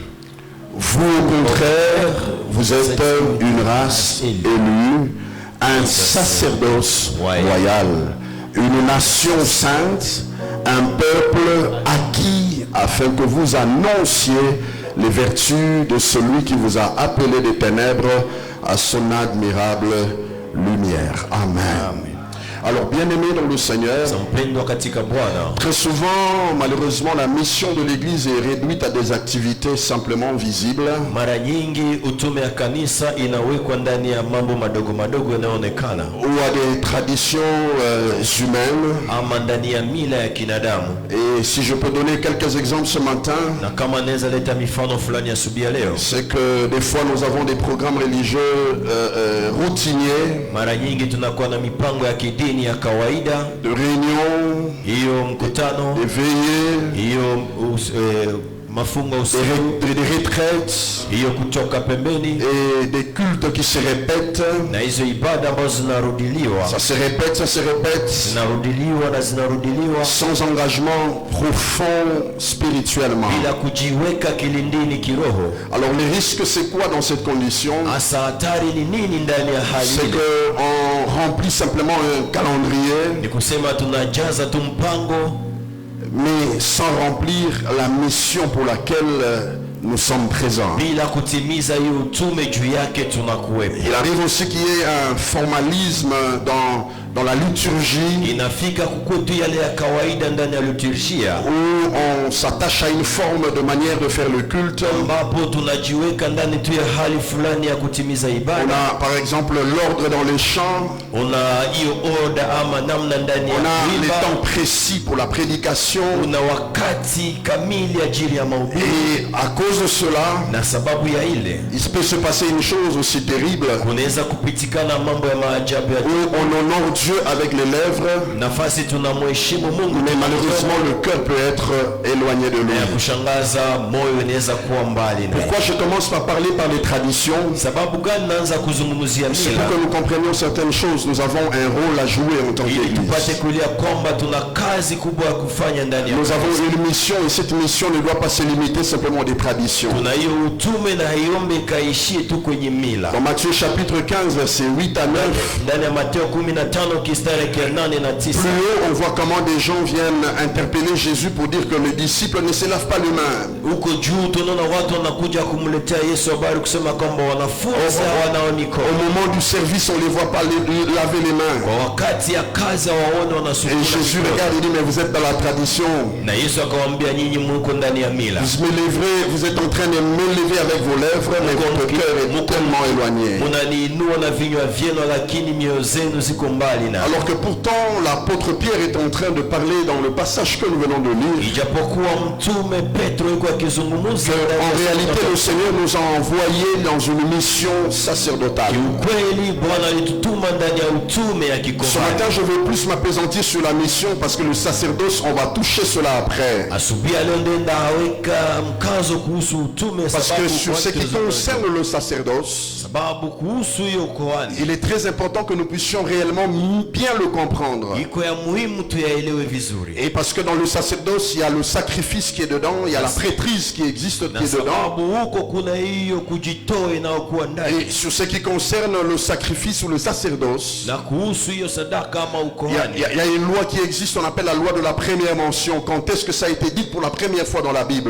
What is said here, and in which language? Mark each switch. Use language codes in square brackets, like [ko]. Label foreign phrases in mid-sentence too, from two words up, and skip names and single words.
[fr] Vous, au contraire, vous êtes une race élue, un sacerdoce royal, une nation sainte, un peuple acquis, afin que vous annonciez les vertus de celui qui vous a appelé des ténèbres à son admirable lumière. Amen. Alors, bien-aimés dans le Seigneur, [sw] mpendwa katika Bwana, [fr] très souvent, malheureusement, la mission de l'Église est réduite à des activités simplement visibles. [sw] mara nyingi utume ya kanisa inawekwa ndani ya mambo madogo madogo yanayoonekana, [fr] Ou à des traditions humaines. [sw] ama ndani ya mila ya kinadamu. [fr] Et si je peux donner quelques exemples ce matin, [sw] Na kama naweza leta mifano fulani asubuhi ya leo, [fr] c'est que des fois nous avons des programmes religieux routiniers, [sw] mara nyingi tunakuwa na mipango ya kidini ya kawaida, [fr] de réunions, [sw] hiyo mkutano, [fr] des veillées, [sw] hiyo mafungo usiku, [fr] des retraites [sw] hiyo kutoka pembeni, [fr] et des cultes qui se répètent. [sw] na hizo ibada ambazo zinarudiliwa [fr] Ça se répète, ça se répète, [sw] zinarudiliwa na zinarudiliwa [fr] sans engagement profond spirituellement. [sw] bila kujiweka kilindini kiroho. [fr] Alors les risques, c'est quoi dans cette condition? [sw] Hasa hatari ni nini ndani ya hali [fr] C'est [sw] ile? [fr] qu'on remplit simplement un calendrier, [sw] Ni kusema tunajaza tu mpango, [fr] mais sans remplir la mission pour laquelle nous sommes présents. [sw] bila kutimiza hiyo utume juu yake tunakuwepo. [fr] Il arrive aussi qu'il y ait un formalisme dans la liturgie, [sw] Inafika kukwetu yale ya kawaida ndani ya liturgia, [fr] où on s'attache à une forme de manière de faire le culte. [sw] ambapo tunajiweka ndani tu ya hali fulani ya kutimiza [fr] On [sw] ibada. [fr] a par exemple l'ordre dans les chants, [sw] Una hiyo order ama namna ndani ya [fr] on a les [sw] kuimba, [fr] temps précis pour la prédication, [sw] una wakati kamili ajili ya mahubiri, [fr] et à cause de cela, [sw] na sababu ya ile [fr] il peut se passer une chose aussi terrible, [sw] kunaweza kupitikana mambo ya maajabu ya [fr] où on honore Dieu avec les lèvres, [sw] nafasi tunamheshimu Mungu, [fr] mais malheureusement le cœur peut être éloigné de [sw] na ya [fr] lui. [sw] kushangaza moyo inaweza kuwa mbali naye. [fr] Pourquoi je commence par parler par les traditions? [sw] Sababu gani naanza kuzungumzia [fr] C'est [sw] mila? [fr] pour que nous comprenions certaines choses. Nous avons un rôle à jouer en tant [sw] Ili tupate [fr] qu'Église. [sw] kulia kwamba tuna kazi kubwa ya kufanya ndani ya [fr] Nous avons [sw] kanisa. [fr] une mission et cette mission ne doit pas se limiter simplement à des traditions. [sw] Tuna hiyo utume na haiombe ikaishie tu kwenye mila. [fr] Dans Matthieu chapitre 15 versets 8 à 9, [sw] Ndani ya Mateo 15 kistari ya 8 na 9, [fr] plus haut on voit comment des gens viennent interpeller Jésus pour dire que le disciple ne se lave pas les mains. [sw] huko juu tunaona watu wanakuja kumletea Yesu habari kusema kwamba wanafunzi hawanao [fr] Au [sw] mikono. [fr] moment du service, on ne les voit pas laver les mains. [sw] Kwa wakati ya kazi waone [fr] Et [sw] wanasukuna [fr] Jésus [sw] mikono. [fr] regarde et dit, mais vous êtes dans la tradition. [sw] Na Yesu akamwambia nyinyi mko ndani ya mila. [fr] Vous êtes en train de me lever avec vos lèvres, mais votre cœur est tellement éloigné. [sw] Munaniinua na vinywa vyenu lakini mioyo zenu ziko mbali na. [fr] Alors que pourtant, l'apôtre Pierre est en train de parler dans le passage que nous venons de lire. [sw] Ijapokuwa mtume Petro yuko akizungumza [fr] En réalité, le Seigneur nous a envoyés dans une mission sacerdotale. [sw] ukweli Bwana alitutuma ndani ya utume ya [fr] Ce [sw] kikuhani. [fr] matin, je veux plus m'appesantir sur la mission parce que le sacerdoce, on va toucher cela après. [sw] Asubuhi leo ndenda aweka mkazo kuhusu utume [fr] Parce que sur ce qui concerne le sacerdoce, [sw] sababu kuhusu hiyo ukoani [fr] il est très important que nous puissions réellement bien le comprendre. [sw] iko ya muhimu tuyaelewe vizuri. [fr] Et parce que dans le sacerdoce, il y a le sacrifice qui est dedans, il y a la prêtrise qui existe qui [sw] Na [fr] est dedans. [sw] sababu huko kuna hiyo kujitoa inayokuwa ndani. [fr] Et sur ce qui concerne le sacrifice ou le sacerdoce, [sw] Na kuhusu hiyo sadaka ama [fr] il y, a, [sw] ukoani [fr] il y a- il y a une loi qui existe, on appelle la loi de la première mention. Quand est-ce que ça a été dit pour la première fois dans la Bible?